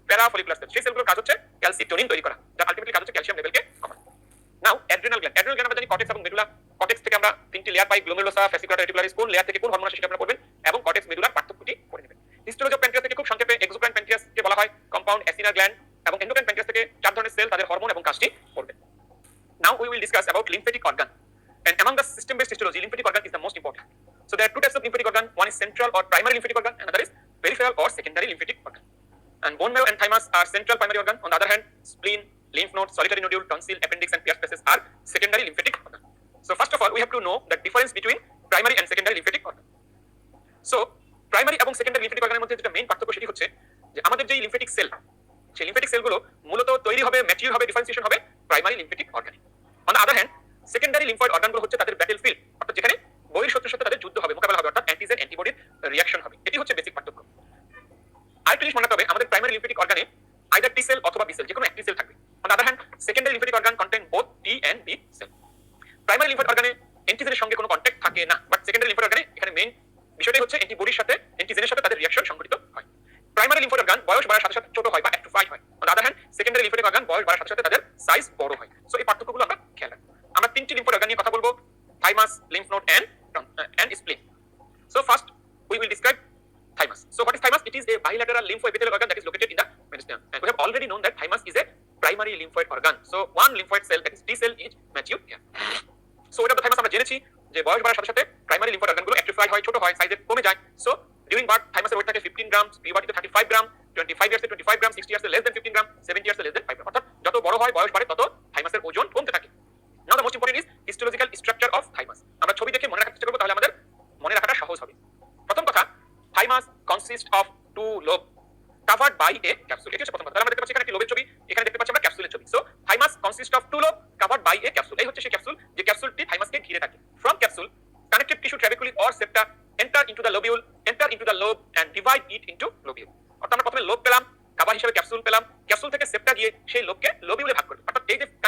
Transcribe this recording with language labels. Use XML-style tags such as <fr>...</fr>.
<bn>প্যারাফলিকুলার sell, সেই সেলগুলোর কাজ হচ্ছে ক্যালসিটোনিন তৈরি করা, যার আলটিমেটলি কাজ হচ্ছে ক্যালসিয়াম লেভেলকে কমানো। নাও অ্যাড্রিনাল গ্ল্যান্ড। অ্যাড্রিনাল গ্ল্যান্ড আমরা জানি কর্টেক্স এবং মেডুলা। কর্টেক্স থেকে আমরা তিনটি লেয়ার পাই, গ্লোমেরুলোসা, ফ্যাসিকুলার রেটিকুলারিস। কোন লেয়ার থেকে কোন হরমোন আসে সেটা আপনারা পড়বেন, এবং কর্টেক্স মেডুলার পার্থক্যটি পড়ে নেবেন। হিস্টোলজি অফ প্যানক্রিয়াস থেকে খুব সংক্ষেপে, এক্সোক্রাইন প্যানক্রিয়াসকে বলা হয় কম্পাউন্ড অ্যাসিনার গ্ল্যান্ড, এবং এন্ডোক্রাইন প্যানক্রিয়াস থেকে 4 ধরনের সেল, তাদের হরমোন এবং কাজটি পড়বেন।</bn> <en>Now we will discuss about lymphatic organ, and among the system-based histology, lymphatic organ is the most important. So there are two types of lymphatic organ. One is central or primary lymphatic organ, and another is peripheral or secondary lymphatic organ. And bone marrow and thymus are central primary organ. On the other hand, spleen, lymph node, solitary nodule, tonsil, appendix, and Pierce spaces are secondary lymphatic organ. So first of all, we have to know the difference between primary and secondary lymphatic organ.</en> <bn>So primary এবং secondary lymphatic organ এর মধ্যে যেটা main পার্থক্য, সেটি হচ্ছে যে আমাদের যে লিম্ফেটিক সেল, সেই লিম্ফেটিক সেলগুলো মূলত তৈরি হবে, ম্যাচিউর হবে, ডিফারেন্সিয়েশন হবে primary lymphatic অর্গানে।</bn> <en>on the other hand,</en> <bn>secondary lymphoid অর্গানগুলো হচ্ছে তাদের ব্যাটেল ফিল্ড, অর্থাৎ যেখানে বহির্শত্রুর সাথে তাদের যুদ্ধ হবে, মোকাবেলা হবে, অর্থাৎ অ্যান্টিজেন অ্যান্টিবডির রিঅ্যাকশন হবে। এটি হচ্ছে বেসিক পার্থক্য। আরেকটা জিনিস মনে রাখতে হবে, আমাদের প্রাইমারি লিম্ফেটিক অর্গানে আইদার টি সেল অথবা বি সেল, যে কোনো একটি সেল থাকবে।</bn> <en>On the other hand, secondary lymphatic organ contain both T and B cell.</en> <bn>Primary lymphoid অর্গানে অ্যান্টিজেনের সঙ্গে কোনো কন্ট্যাক্ট থাকে না, বাট সেকেন্ডারি লিম্ফয়েড অর্গানে এখানে মেইন বিষয়টাই হচ্ছে অ্যান্টিবডির সাথে, অ্যান্টিজেনের সাথে তাদের রিঅ্যাকশন সংঘটিত হয়। প্রাইমারি লিম্ফয়েড অর্গান বয়স বাড়ার সাথে সাথে ছোট হয় বা অ্যাট্রোফাইড হয়।</bn> <en>on the other hand,</en> <bn>secondary lymphoid organ বয়স বাড়ার সাথে সাথে তাদের সাইজ বড় হয়। সো এই পার্থক্যগুলো আমরা খেয়াল রাখবো। আমরা তিনটি লিম্ফয়েড অর্গান নিয়ে কথা বলবো, thymus, lymph node, and spleen.</bn> <en>So first, we will describe thymus. So what is thymus? It is a bilateral lymphoepithelial organ that is located in the mediastinum. And we have already known that thymus is a primary lymphoid organ. So one lymphoid cell, that is T cell, is mature here. So what of the thymus</en> <bn>আমরা জেনেছি যে বয়স বাড়ার সাথে সাথে primary lymphoid অর্গানগুলো অ্যাট্রোফাই হয়, ছোট হয়, সাইজে কমে যায়। সো ডিউরিং বার্থ থাইমাসের ওয়েট থাকে 15 গ্রাম, পিউবার্টিতে 35 গ্রাম, 25 ইয়ার্সে 25 গ্রাম, 60 ইয়ার্সে less than 15 গ্রাম, 70 ইয়ার্সে less than 5 গ্রাম। অর্থাৎ যত বড় হয়, বয়স বাড়ে, তত থাইমাসের ওজন কমতে থাকে।</bn> <en>Now the most important is histological structure of thymus.</en> <bn>আমরা ছবি দেখে মনে রাখার চেষ্টা করব, তাহলে আমাদের মনে রাখাটা সহজ হবে। প্রথম কথা,</bn> <en>thymus consists of two lobe covered by a capsule.</en> <bn>এটি হচ্ছে প্রথম কথা। তাহলে আমরা দেখতে পাচ্ছি এখানে একটি লোবের ছবি, এখানে দেখতে পাচ্ছি আমরা ক্যাপসুলের ছবি।</bn> <en>So thymus consists of two lobe covered by a capsule.</en> <bn>এই হচ্ছে সেই ক্যাপসুল, যে ক্যাপসুলটি থাইমাসকে ঘিরে থাকে।</bn> <en>From capsule, connective tissue trabeculae or septa enter into the lobule, enter into the lobe and divide it into lobule.</en> <bn>অর্থাৎ আমরা প্রথমে lobe পেলাম, কাভার হিসেবে ক্যাপসুল পেলাম, ক্যাপসুল থেকে সেপ্টা গিয়ে সেই লোবকে লোবিউলে ভাগ করবে। অর্থাৎ এই যে</bn>